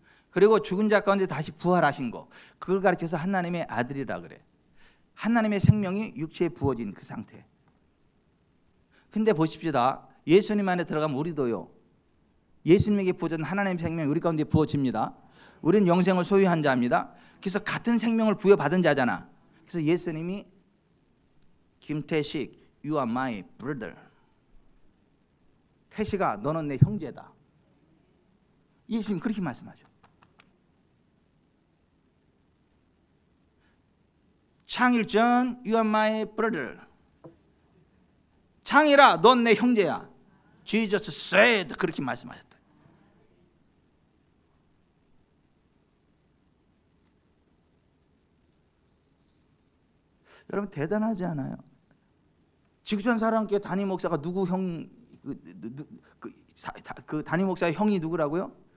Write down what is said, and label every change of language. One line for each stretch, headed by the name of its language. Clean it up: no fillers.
Korean: 그리고 죽은 자 가운데 다시 부활하신 거, 그걸 가르쳐서 하나님의 아들이라 그래. 하나님의 생명이 육체에 부어진 그 상태. 근데 보십시다. 예수님 안에 들어가면 우리도요, 예수님에게 부어진 하나님의 생명이 우리 가운데 부어집니다. 우리는 영생을 소유한 자입니다. 그래서 같은 생명을 부여받은 자잖아. 그래서 예수님이
English: 김태식, you are my brother.
Korean: 태식아, 너는 내 형제다. 예수님 그렇게 말씀하죠.
English: 창일전, you are my brother.
Korean: 창일아, 넌 내 형제야.
English: Jesus said,
Korean: 그렇게 말씀하셨다. 여러분, 대단하지 않아요? 지구촌 사랑교회 담임 목사가 누구 형, 그 담임 목사의 형이 누구라고요?